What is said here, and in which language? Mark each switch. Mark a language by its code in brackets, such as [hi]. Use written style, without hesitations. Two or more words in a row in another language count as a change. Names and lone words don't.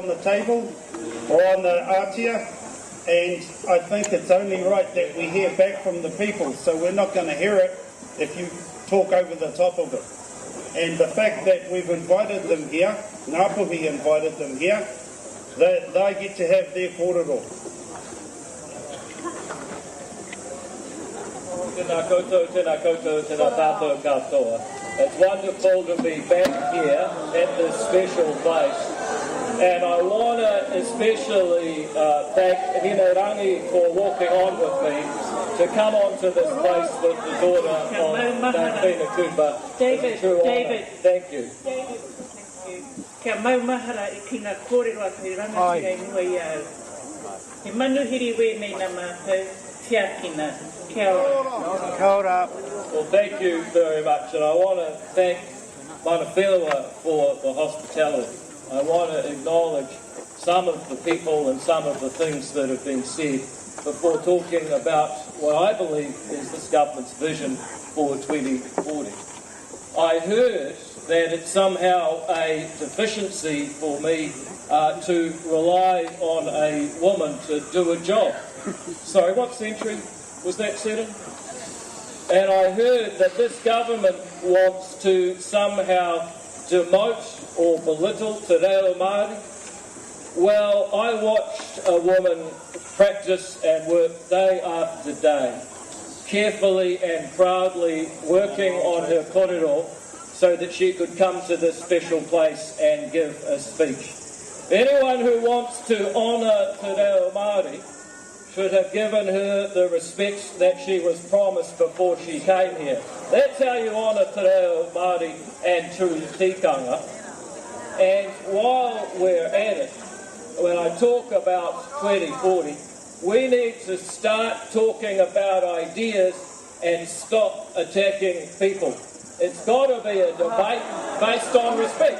[en] the table, or on the atia, and I think it's only right that we hear back from the people, so we're not going to hear it if you talk over the top of it. And the fact that we've invited them here, Ngāpuhi invited them here, they get to have their kōrero. [mi] Tēnā koutou, tēnā tātou katoa. [en] It's wonderful to be back here at this special place. And I want to especially thank Rūnanga for walking on with me to come onto this place with the daughter of Dāwhina Kupa. David. Thank you. [mi] Kia maumahara I kina kōrero a te rangatira nui au. He manuhiri wēnei nā mātou, tiakina. Kia ora. Kia ora. [en] Well, thank you very much, and I want to thank [mi] mana whenua [en] for the hospitality. I want to acknowledge some of the people and some of the things that have been said before talking about what I believe is this government's vision for 2040. I heard that it's somehow a deficiency for me to rely on a woman to do a job. Sorry, what century was that set in? And I heard that this government wants to somehow demote or belittle [mi] te reo Māori. [en] Well, I watched a woman practice and work day after day, carefully and proudly working on her kōrero so that she could come to this special place and give a speech. Anyone who wants to honour [mi] te reo Māori [en] should have given her the respect that she was promised before she came here. That's how you honour [mi] te reo Māori [en] and true tikanga. And while we're at it, when I talk about 2040, we need to start talking about ideas and stop attacking people. It's got to be a debate based on respect.